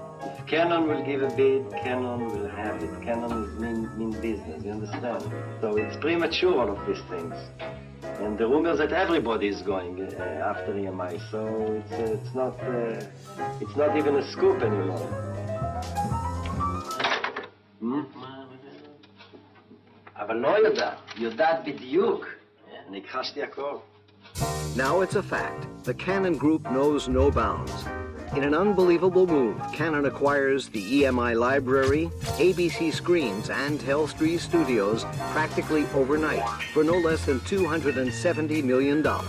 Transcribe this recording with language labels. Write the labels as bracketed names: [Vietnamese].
[English] If Canon will give a bid, Canon will have it. Canon is mean business, you understand? So it's premature, all of these things. And the rumors that everybody is going after EMI, so it's not even a scoop anymore. [Hebrew] אבל לא יודעת, יודעת בדיוק. אני הכחשתי הכל. [English] Now it's a fact. The Canon Group knows no bounds. In an unbelievable move, Canon acquires the EMI library, ABC screens, and Telstra studios practically overnight for no less than $270 million.